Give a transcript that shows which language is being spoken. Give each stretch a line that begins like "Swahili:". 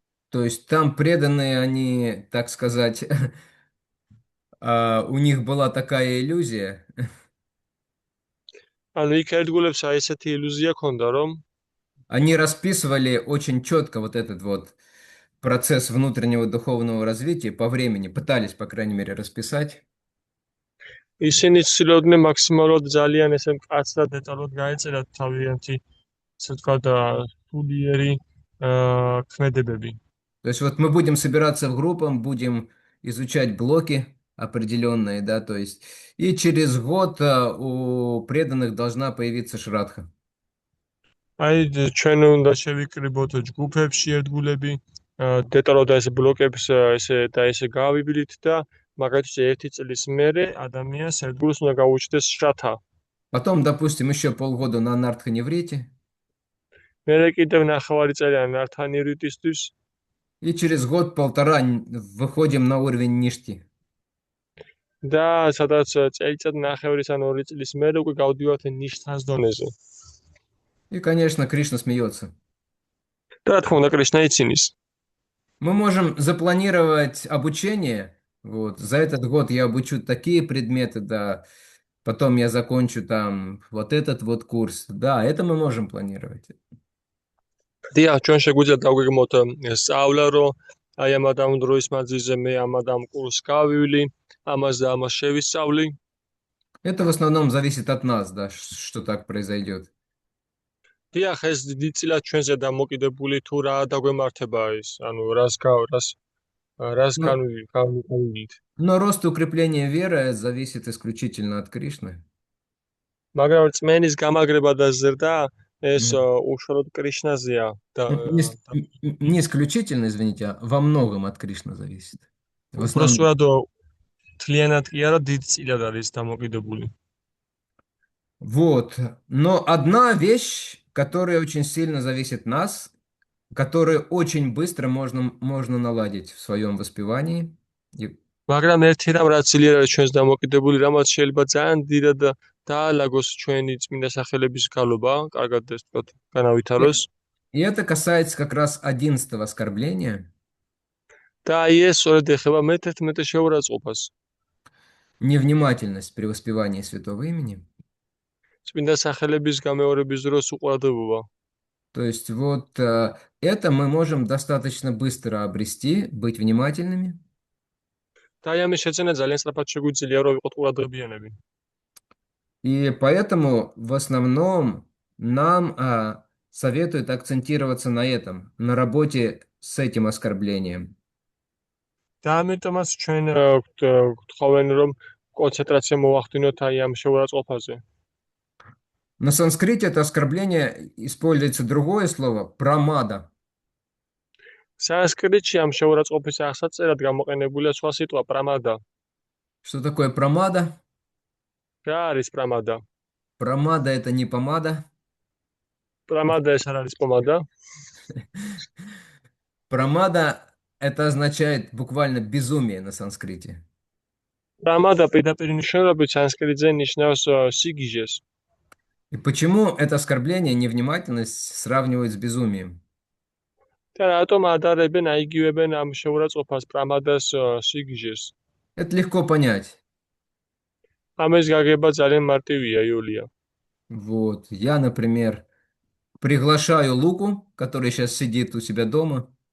Russian: то есть там преданные, они, так сказать, у них была такая иллюзия,
Georgian: ანუ იქ ერთგულებს აი ესეთი ილუზია ქონდა, რომ
Russian: они расписывали очень четко вот этот вот процесс внутреннего духовного развития по времени, пытались, по крайней мере, расписать.
Georgian: ისინი ცდილობდნენ მაქსიმალურად ძალიან ესე მკაცრად დეტალურად გაეწერათ თავიანთი, ასე ვთქვათ, სულიერი ქმედებები.
Russian: То есть вот мы будем собираться в группам, будем изучать блоки определенные, да, то есть и через год у преданных должна появиться шрадха.
Georgian: აი ჩვენ უნდა შევიკრიბოთ ჯგუფებში ერთგულები, დეტალურად ეს ბლოკებს ესე გავიბლით და მაგალითად ერთი წლის მერე ადამიანს ერთგულს უნდა გაუჩნდეს შრათა.
Russian: Потом, допустим, еще полгода на Нартханеврите,
Georgian: მერე კიდევ ნახევარი წელი ნართანირიტისთვის
Russian: и через год-полтора выходим на уровень Ништи.
Georgian: და სადაც წელიწად ნახევრის ან 2 წლის მერე უკვე გავდივართ ნიშთას დონეზე.
Russian: И, конечно, Кришна смеется.
Georgian: და რა თქმა უნდა კრიშნა იცინის.
Russian: Мы можем запланировать обучение. Вот, за этот год я обучу такие предметы, да, потом я закончу там вот этот вот курс. Да, это мы можем планировать.
Georgian: დიახ, ჩვენ შეგვიძლია დავგეგმოთ სწავლა, რომ აი ამ ამ დროის მანძილზე მე ამ კურსს გავივლი, ამას და ამას შევისწავლი.
Russian: Это в основном зависит от нас, да, что так произойдет.
Georgian: დიახ, ეს დიდწილად ჩვენზე დამოკიდებული თუ რა დაგვემართება ის, ანუ რას განვიდით.
Russian: Но рост и укрепление веры зависит исключительно от Кришны.
Georgian: მაგრამ წმენის გამაგრება და ზრდა ეს უშუალოდ კრიშნაზეა და
Russian: Не исключительно, извините, а во многом от Кришны зависит. В основном.
Georgian: უბრალოდ თლიანად კი არა, დიდწილად არის დამოკიდებული.
Russian: Вот. Но одна вещь, которая очень сильно зависит от нас, которую очень быстро можно наладить в своем воспевании.
Georgian: მაგრამ ერთი რამ რაც ძლიერ არის ჩვენს დამოკიდებული, რამაც შეიძლება ძალიან დიდად დაალაგოს ჩვენი წმინდა სახელების გალობა, კარგად ეს ვთქვათ, განავითაროს.
Russian: И это касается как раз 11-го оскорбления.
Georgian: და აი ეს სწორედ ეხება მე-11 შეურაცხყოფას.
Russian: Невнимательность при воспевании святого имени.
Georgian: წმინდა სახელების გამეორების დროს უყურადღებობა.
Russian: То есть вот это мы можем достаточно быстро обрести, быть внимательными.
Georgian: და აი ამის შეძენა ძალიან სწრაფად შეგვიძლია რომ ვიყოთ ყურადღებიანები.
Russian: И поэтому в основном нам советуют акцентироваться на этом, на работе с этим оскорблением.
Georgian: და ამიტომაც ჩვენ გთხოვენ რომ კონცენტრაცია მოვახდინოთ აი ამ შეურაცხყოფაზე.
Russian: На санскрите это оскорбление используется другое слово прамада.
Georgian: Санскритში ამ შეურაცხყოფის აღსაწერად გამოყენებულია სხვა სიტყვა прамада.
Russian: Что такое прамада?
Georgian: რა არის прамада?
Russian: Прамада это не помада.
Georgian: Прамада ეს არ არის помада.
Russian: Прамада это означает буквально безумие на санскрите.
Georgian: Прамада პირდაპირ ნიშნულობით санскритზე ნიშნავს სიგიჟეს.
Russian: И почему это оскорбление, невнимательность сравнивают с безумием?
Georgian: და რატომ ადარებენ, აიგივებენ ამ შეურაცხყოფას прамадას სიგიჟეს?
Russian: Это легко понять.
Georgian: ამის გაგება ძალიან მარტივია, იულია.
Russian: Вот, я, например, приглашаю Луку, который сейчас сидит у себя дома.